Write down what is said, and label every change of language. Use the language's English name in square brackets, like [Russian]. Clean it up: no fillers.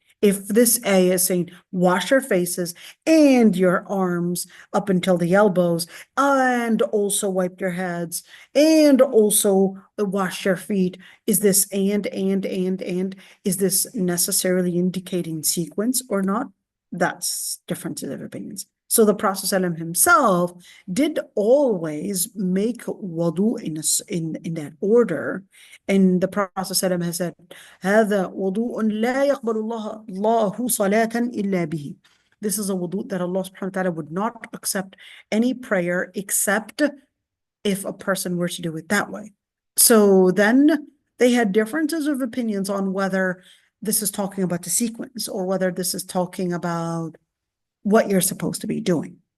[English] If this A is saying wash your faces and your arms up until the elbows, and also wipe your heads, and also wash your feet, is this and, is this necessarily indicating sequence or not? That's differences of opinions. So the Prophet ﷺ himself did always make wudu in that order. And the Prophet ﷺ has said, [Arabic] هذا وضوء لا يقبل الله صلاة إلا به. [English] This is a wudu that Allah subhanahu wa ta'ala would not accept any prayer except if a person were to do it that way. So then they had differences of opinions on whether this is talking about the sequence or whether this is talking about what you're supposed to be doing.